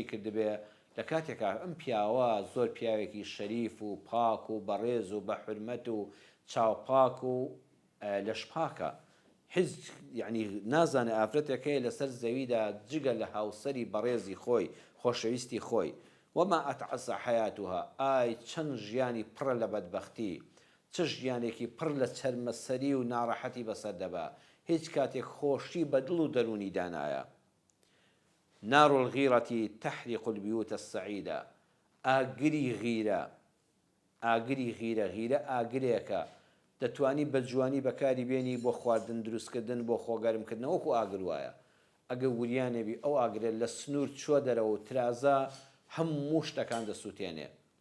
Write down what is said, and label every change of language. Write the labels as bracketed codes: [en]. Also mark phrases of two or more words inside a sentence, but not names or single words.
[ckb] کردبێ لە کاتێکا ئەم پیاوە زۆر پیاوێکی شەریف و پاک و بەڕێز و بە حورمەت و چاوپاک و لەشپاکە حیز یعنی نازانێ ئافرەتێکەیە لەسەر زەویدا جگە لە هاوسەری بەڕێزی خۆی خۆشەویستی خۆی [ar] وما ئەتعەسە حەیاتوها [ckb] ئای چەند ژیانی پڕە لە بەدبەختی چ ژیانێکی پڕ لە چەرمەسەری و ناڕەحەتی بەسەر دەبا هیچ کاتێک خۆشی بە دڵ و دەرونی دانایە. [ar] نار الغیرة تحرق البيوت السعيدة [ckb] ئاگری غیرە ئاگری غیرە ئاگرێکە دەتوانی بە جوانی بەکاری بێنی بۆ خواردن دروستکردن بۆ خۆگەرمکردن وەکو ئاگر وایە ئەگەر وریانێبی ئەو ئاگرێت لە سنوور چوە دەرەوە و ترازە هەموو شتەکان دەسووتێنێ.